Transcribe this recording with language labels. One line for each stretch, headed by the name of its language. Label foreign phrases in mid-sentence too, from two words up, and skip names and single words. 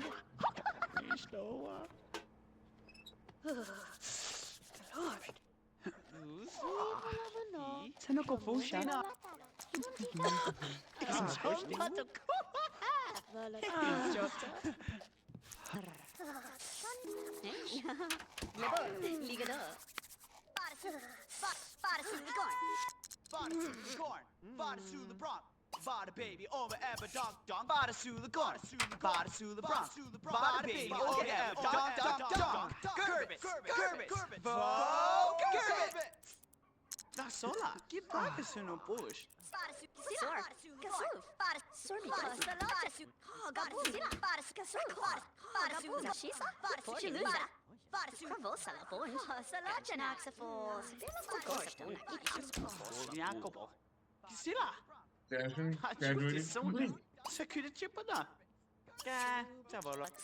Italian: Stona. Sono confusa. Ligador. Bada through the corn. Bada through the corn. Bada through the bronc. Bada baby over ebba donk donk. Bada through the corn. Bada through the bronc. Bada baby over ebba donk donk donk. Gerbits. Gerbits. Gerbits. Da sola. Che braga sono bush. Jacobo. Sila. Jasmine Chuti
English: graduated sono. complete. Security chip da.
Italian: Che, cavolo.